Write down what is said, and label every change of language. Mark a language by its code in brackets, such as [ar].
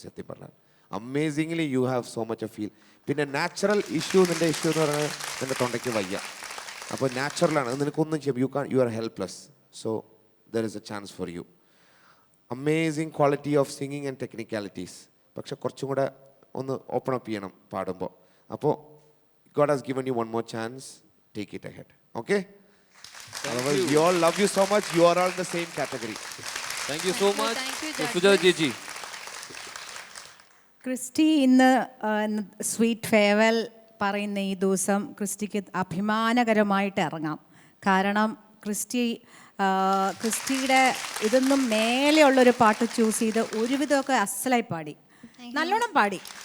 [ml] സത്യം പറഞ്ഞാൽ [en] Amazingly you have so much of feel. [ml] പിന്നെ നാച്ചുറൽ നിൻ്റെ ഇഷ്യൂ എന്ന് പറഞ്ഞാൽ നിൻ്റെ തൊണ്ടയ്ക്ക് വയ്യ. അപ്പോൾ നാച്ചുറലാണ്, നിനക്കൊന്നും ചെയ്യാം. [en] You are helpless. So there is a chance for you. Amazing quality of singing and technicalities. [ml] പക്ഷെ കുറച്ചും കൂടെ ഒന്ന് ഓപ്പൺ അപ്പ് ചെയ്യണം പാടുമ്പോൾ. അപ്പോൾ [en] God has given you one more chance. Take it ahead. Okay? Otherwise, we all love you so much. You are all in the same category. Thank you so much. Sujatha ചേച്ചി, [ml] Christy ഇന്ന് sweet farewell പറയുന്ന ഈ ദിവസം ക്രിസ്റ്റിക്ക് അഭിമാനകരമായിട്ട് ഇറങ്ങാം. കാരണം ക്രിസ്റ്റിയുടെ ഇതൊന്നും മേലെയുള്ളൊരു പാട്ട് choose ചെയ്ത് ഒരുവിധമൊക്കെ അസലായി പാടി, നല്ലോണം പാടി.